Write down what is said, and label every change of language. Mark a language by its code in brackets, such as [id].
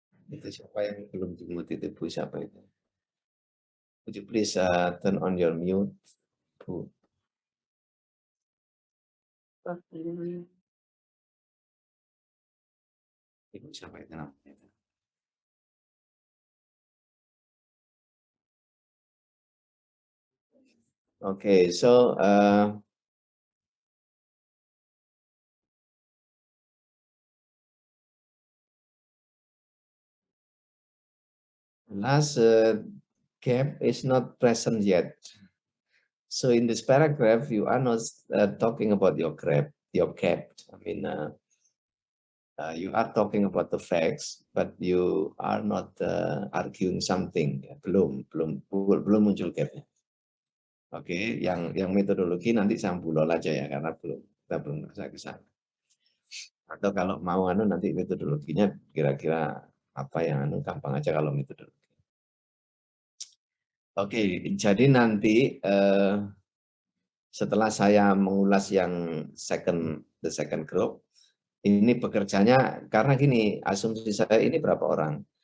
[id] Itu siapa yang belum dimut itu Bu? Siapa itu? [en] Would you please turn on your mute, Bu? [id] Ibu siapa itu namanya? [en] Okay, so last gap is not present yet. So in this paragraph, you are not talking about your gap. I mean, you are talking about the facts, but you are not arguing something. [id] Belum muncul gapnya. Oke, yang metodologi nanti sambulol aja ya, karena kita belum bisa ke sana. Atau kalau mau nanti metodologinya kira-kira apa yang gampang aja kalau metodologi. Oke, jadi nanti setelah saya mengulas yang [en] the second group, [id] ini bekerjanya karena gini, asumsi saya ini berapa orang?